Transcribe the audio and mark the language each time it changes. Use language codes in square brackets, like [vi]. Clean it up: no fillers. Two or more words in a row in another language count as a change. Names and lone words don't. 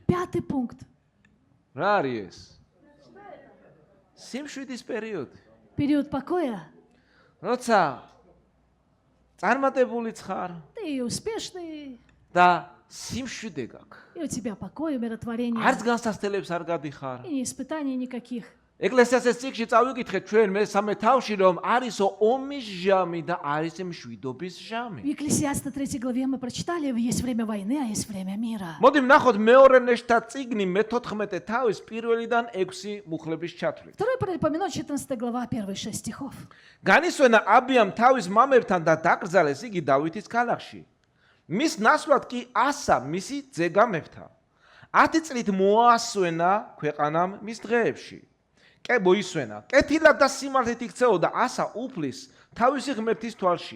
[ru] Пятый пункт. [ka] რა არის ეს? სიმშვიდის პერიოდი. [ru] Период покоя. [ka] როცა წარმატებულიც ხარ [ru] Ты и успешный, [ka] და სიმშვიდე გაქვს. [ru] И у тебя покой, умиротворение. [ka] არც განსასწრებს არ გადიხარ. [ru] И испытаний никаких. [ka] ეკლესიას ეს წიგნში წავიკითხეთ ჩვენ მე-3 თავში რომ არის ომის ჟამი და არის მშვიდობის [ru] В [ka] ჟამი. [ru] Екклесиаста 3 главе мы прочитали, есть время войны, а есть время мира. [ka] მოდი ვნახოთ მეორე ნეშთა წიგნი მე-14 თავის პირველიდან 6 მუხლების ჩათვლით. [ru] Второй Паралипоменон, 14 глава, первые 6 стихов. [ka] განისვენა აბიამ თავის მამებთან და დაკრძალეს იგი დავითის ქალაქში. მის ნაცვლად კი ასა მისი ძე გამეფთა. 10 წლით მოასვენა ქვეყანამ მის დღეებში. მოისვენა. კეთილად და სიმართლით იქცეოდა ასა უფლის თავისი ღმერთის თვალში.